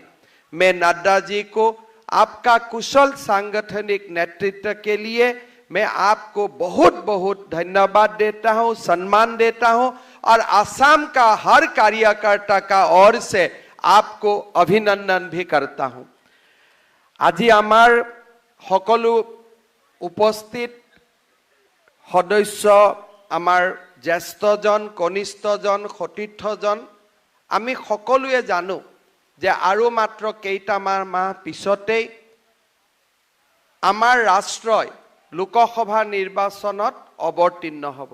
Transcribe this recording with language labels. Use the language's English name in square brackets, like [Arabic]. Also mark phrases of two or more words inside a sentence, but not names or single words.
[Hindi] मैं नड्डा जी को आपका कुशल सांगठनिक नेतृत्व के लिए मैं आपको बहुत बहुत धन्यवाद देता हूं, सम्मान देता हूं और असम का हर कार्यकर्ता का ओर से आपको अभिनंदन भी करता हूं। [Assamese] আজি আমাৰ সকলো উপস্থিত সদস্য, আমাৰ জ্যেষ্ঠজন, কনিষ্ঠজন, সতীৰ্থজন, আমি সকলোৱে জানো যে আৰু মাত্ৰ কেইটামান মাহ পিছতেই আমাৰ ৰাষ্ট্ৰই লোকসভা নিৰ্বাচনত অৱতীৰ্ণ হ'ব।